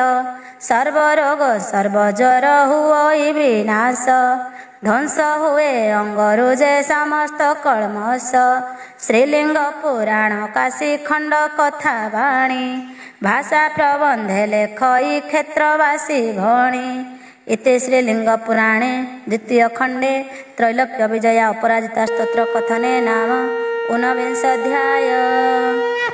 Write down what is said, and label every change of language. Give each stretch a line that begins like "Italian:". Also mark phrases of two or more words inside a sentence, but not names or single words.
Odia: ସର୍ବରୋଗ ସର୍ବଜ୍ୱର ହୁଏ ବିନାଶ ଧ୍ୱଂସ ହୁଏ ଅଙ୍ଗରୁ ଯେ ସମସ୍ତ କଳମସ। ଶ୍ରୀଲିଙ୍ଗ ପୁରାଣ କାଶୀ ଖଣ୍ଡ କଥା ବାଣୀ ଭାଷା ପ୍ରବନ୍ଧେ ଲେଖଇ କ୍ଷେତ୍ରବାସୀ ଭଣୀ।
Sanskrit: इति श्रीलिंग पुराणे द्वितीय खंडे त्रैलोक्य विजया अपराजिता स्तोत्र कथने नाम 49 अध्याय।